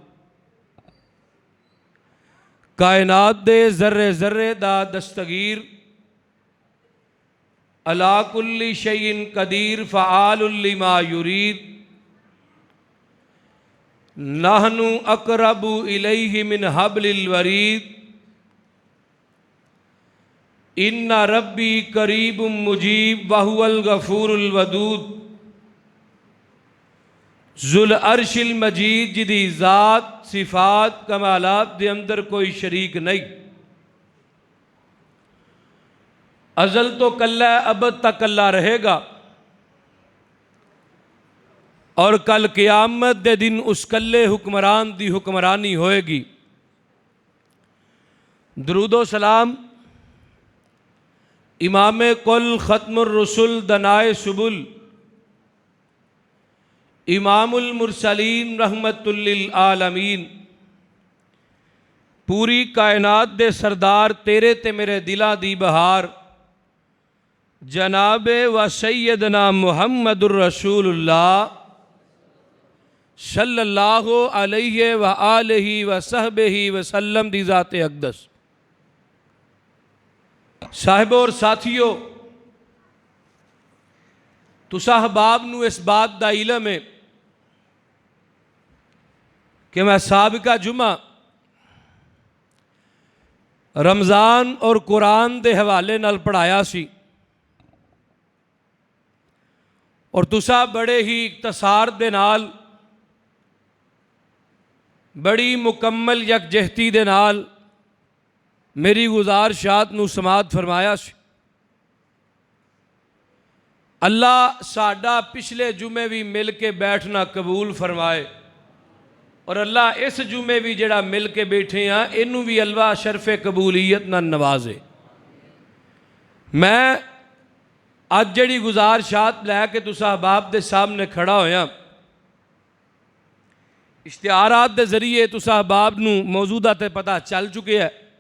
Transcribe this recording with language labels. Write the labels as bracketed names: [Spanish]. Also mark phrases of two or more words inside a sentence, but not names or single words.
[Punjabi] ਕਾਇਨਾਤ ਦੇ ਜ਼ੱਰੇ ਜ਼ੱਰੇ ਦਾ ਦਸਤਗੀਰ [Arabic] على كل شيء قدير فعال لما يريد نحن أقرب إليه من حبل الوريد إن ربي قريب مجيب وهو الغفور الودود. ذو العرش المجيد [Punjabi] ਜਿਦੀ ਜ਼ਾਤ ਸਿਫ਼ਾਤ ਕਮਾਲਾਤ ਦੇ ਅੰਦਰ ਕੋਈ ਸ਼ਰੀਕ ਨਹੀਂ। ਅਜ਼ਲ ਤੋ ਕੱਲਾ ਹੈ, ਅਬਦ ਤਕ ਕੱਲਾ ਰਹੇਗਾ। ਔਰ ਕਲ ਕ਼ਿਆਮਤ ਦੇ ਦਿਨ ਉਸ ਕੱਲੇ ਹੁਕਮਰਾਨ ਦੀ ਹੁਕਮਰਾਨੀ ਹੋਏਗੀ। [Urdu] درود و سلام [Arabic] إمام الكل ختم الرسل دانای سبل إمام المرسلين رحمة للعالمين [Punjabi] ਪੂਰੀ ਕਾਇਨਾਤ ਦੇ ਸਰਦਾਰ ਤੇਰੇ ਤੇ ਮੇਰੇ ਦਿਲਾਂ ਦੀ ਬਹਾਰ ਜਨਾਬੇ ਵ [Arabic] سيدنا محمد رسول الله صلى الله عليه وآله وصحبه وسلم [Punjabi] ਦੀ ਜ਼ਾਤੇ ਅਕ਼ਦਸ। ਸਾਹਿਬੋ ਔਰ ਸਾਥੀਓ, ਤੁਸਾਂ ਅਹਿਬਾਬ ਨੂੰ ਇਸ ਬਾਤ ਦਾ ਇਲਮ ਹੈ ਕਿ ਮੈਂ ਸਾਬਿਕਾ ਜੁਮਾ ਰਮਜ਼ਾਨ ਔਰ ਕੁਰਾਨ ਦੇ ਹਵਾਲੇ ਨਾਲ ਪੜ੍ਹਾਇਆ ਸੀ ਔਰ ਤੁਸਾਂ ਬੜੇ ਹੀ ਇਖ਼ਤਸਾਰ ਦੇ ਨਾਲ ਬੜੀ ਮੁਕੰਮਲ ਯਕਜਹਿਤੀ ਦੇ ਨਾਲ ਮੇਰੀ ਗੁਜ਼ਾਰਿਸ਼ਾਤ ਨੂੰ ਸਮਾਅਤ ਫ਼ਰਮਾਇਆ ਸੀ। ਅੱਲਾਹ ਸਾਡਾ ਪਿਛਲੇ ਜੁਮੇ ਭੀ ਮਿਲ ਕੇ ਬੈਠਣਾ ਕਬੂਲ ਫ਼ਰਮਾਏ ਔਰ ਅੱਲਾਹ ਇਸ ਜੁਮੇ ਭੀ ਜਿਹੜਾ ਮਿਲ ਕੇ ਬੈਠੇ ਹਾਂ ਇਨੂੰ ਭੀ ਅੱਲਾਹ ਸ਼ਰਫ਼ੇ ਕਬੂਲੀਅਤ ਨਾ ਨਵਾਜ਼ੇ। ਮੈਂ ਅੱਜ ਜਿਹੜੀ ਗੁਜ਼ਾਰਿਸ਼ਾਤ ਲੈਕੇ ਤੁਸਾਂ ਅਹਿਬਾਬ ਦੇ ਸਾਮ੍ਹਣੇ ਖੜ੍ਹਾ ਹੋਇਆ, ਇਸ਼ਤਿਹਾਰਾਤ ਦੇ ਜ਼ਰੀਏ ਤੁਸਾਂ ਅਹਿਬਾਬ ਨੂੰ ਮੌਜੂਦਾ ਤੇ ਪਤਾ ਚੱਲ ਚੁੱਕੇ ਹੈ।